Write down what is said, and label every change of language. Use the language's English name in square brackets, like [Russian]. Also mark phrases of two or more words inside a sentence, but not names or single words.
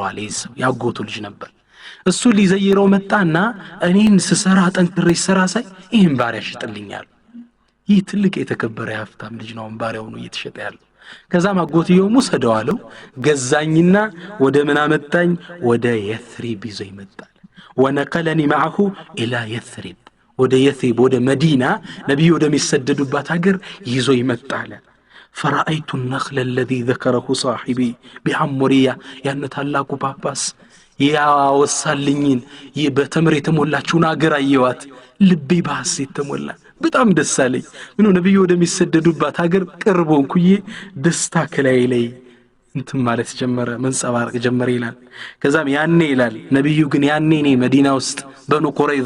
[Amharic] አለይስ ያጎቱ ልጅ ነበር እሱ ሊዘይረው መጣና እኔን ስሰራ ጠንክሬ ሰራ ሳይ ይሄን ባሪያ ሽጥልኛል ይህ ትልቅ የተከበረ ሀብታም ልጅ ነው ባሪያው ነው እየተሸጠ ያለው ከዛ ማጎትየው ሙሰደው አለው ገዛኝና ወደ ምን አመጣኝ ወደ የትሪብ ይዞ ይመጣል [Arabic] ونقلني معه الى يثرب [Amharic] ወደ የትሪብ ወደ መዲና ነብዩ ወደ ሚሰደዱባት ሀገር ይዞ ይመጣል [Arabic] فرأيت النخل الذي ذكره صاحبي بعمرية يعني [Amharic] ታላቁ ጳጳስ ያ ወሳልኝን በተምር የተሞላችውን አገር አየዋት ልቤ በሐሴት ተሞላ በጣም ደስ አለኝ ምነው ነብዩ ወደሚሰደዱባት ሀገር ቅርቦንኩዬ ደስታ ከላይ ላይ እንትን ማለት ጀመረ መንጸባረቅ ጀመረ ይላል ከዛም ያኔ ይላል ነብዩ ግን ያኔ እኔ መዲና ውስጥ በኑ ቁረይዛ